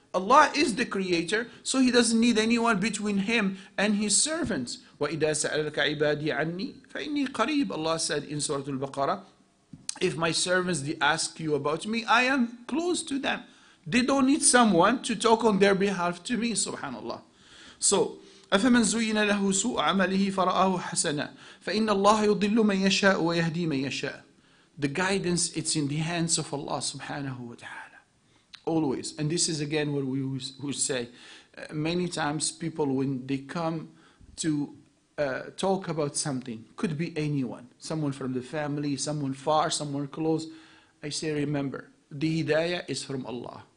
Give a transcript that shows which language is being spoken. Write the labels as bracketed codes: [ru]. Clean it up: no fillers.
[en] Allah is the creator, so he doesn't need anyone between him and his servants. [ar] وَإِذَا سَأَلَكَ عِبَادِي عَنِّي فَإِنِّي قَرِيبٌ. [en] Allah said in Surah Al-Baqarah, if my servants they ask you about me, I am close to them. They don't need someone to talk on their behalf to me, subhanallah. [ar] So, أفمن زين له سوء عمله فرآه حسنا فإن الله يضل من يشاء ويهدي من يشاء. [en] The guidance, it's in the hands of Allah subhanahu wa ta'ala. Always. And this is again what we would say. Many times people, when they come to talk about something, could be anyone, someone from the family, someone far, someone close, I say, remember, the hidayah is from Allah.